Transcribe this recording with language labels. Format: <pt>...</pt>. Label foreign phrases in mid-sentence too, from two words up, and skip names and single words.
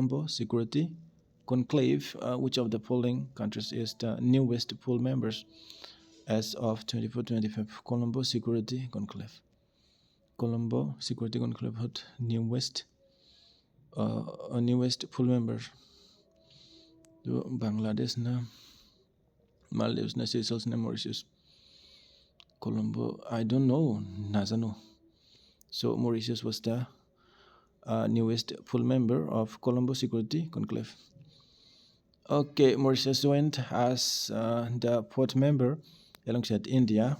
<en>Which of the following countries is the newest full members as of 24-25? Colombo Security Conclave. Colombo Security Conclave had newest full members. To Bangladesh na, Maldives na, Seychelles na, Mauritius. Colombo, I don't know, nazano. So Mauritius was the newest full member of Colombo Security Conclave. Okay, Mauritius joined as the fourth member alongside India.</en>